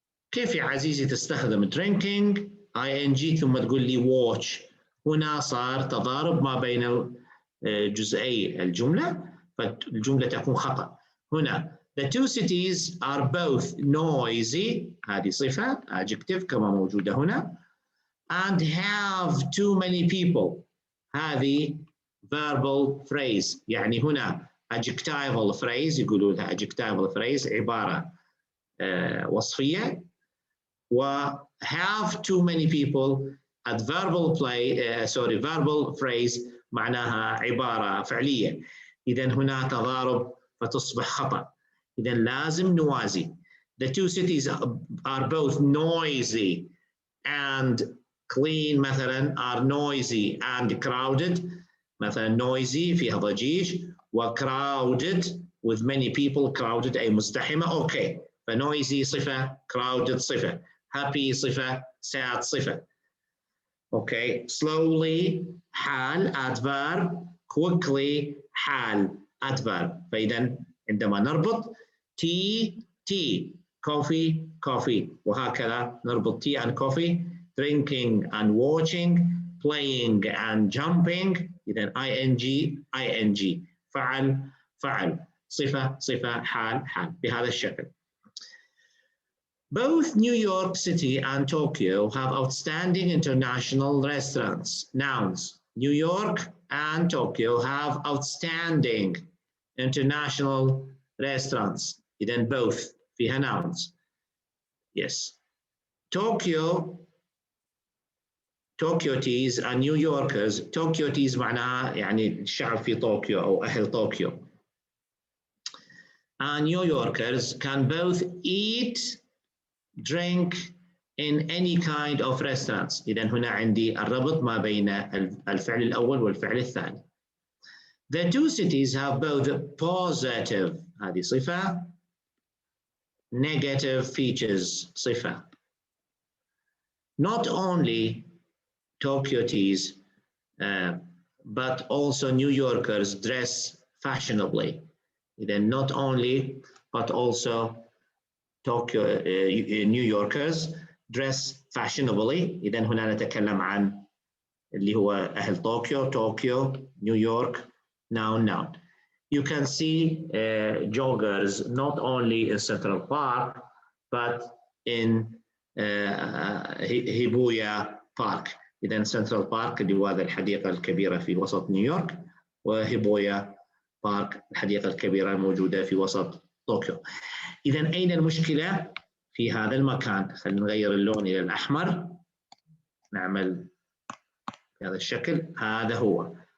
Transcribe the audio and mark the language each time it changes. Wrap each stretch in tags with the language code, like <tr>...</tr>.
<ar>كيف يا عزيزي تستخدم drinking ing ثم تقول لي watch؟ هنا صار تضارب ما بين جزئي الجملة، فالجملة تكون خطأ.</ar> <en>هنا the two cities are both noisy،</en> <ar>هذه صفة</ar> <en>adjective كما موجودة هنا، and have too many people، هذه verbal phrase.</en> <ar>يعني هنا adjectival phrase يقولوا لها adjectival phrase، عبارة وصفية، و have too many people adverbal verbal phrase معناها عبارة فعلية. إذا هنا تضارب فتصبح خطأ. إذا لازم نوازي.</ar> <en>The two cities are both noisy and clean مثلا، are noisy and crowded.</en> <ar>مثلا noisy فيها ضجيج، و crowded</ar> <en>with many people،</en> <ar>crowded أي مزدحمة. أوكي، فnoisy صفة، crowded صفة، happy صفة، sad صفة. أوكي، slowly حال adverb، quickly حال adverb. فإذا عندما نربط</ar> <en>tea coffee وهكذا نربط tea and coffee، drinking and watching، playing and jumping.</en> <ar>إذا ing فعل صفة حال بهذا الشكل.</ar> <en>Both New York City and Tokyo have outstanding international restaurants. Nouns. New York and Tokyo have outstanding international restaurants. Then both فيها nouns. Yes. Tokyotes and New Yorkers.</en> <ar>Tokyotes معناها يعني الشعب في طوكيو أو أهل طوكيو.</ar> <en>And New Yorkers can both eat, drink in any kind of restaurants.</en> <ar>إذا هنا عندي الربط ما بين الفعل الأول والفعل الثاني.</ar> <en>The two cities have both positive</en> <ar>هذه صفة,</ar> <en>negative features صفة. Not only Tokyotes but also New Yorkers dress fashionably. إذا not only but also New Yorkers dress fashionably.</en> <ar>إذا هنا نتكلم عن اللي هو أهل طوكيو, New York, noun.</ar> <en>You can see joggers not only in Central Park but in Hibiya Park.</en> <ar>إذا Central Park اللي هو الحديقة الكبيرة في وسط نيويورك, وهيبويا بارك الحديقة الكبيرة الموجودة في وسط طوكيو. إذا أين المشكلة في هذا المكان؟ خلينا نغير اللون إلى الأحمر. نعمل بهذا الشكل. هذا هو.</ar>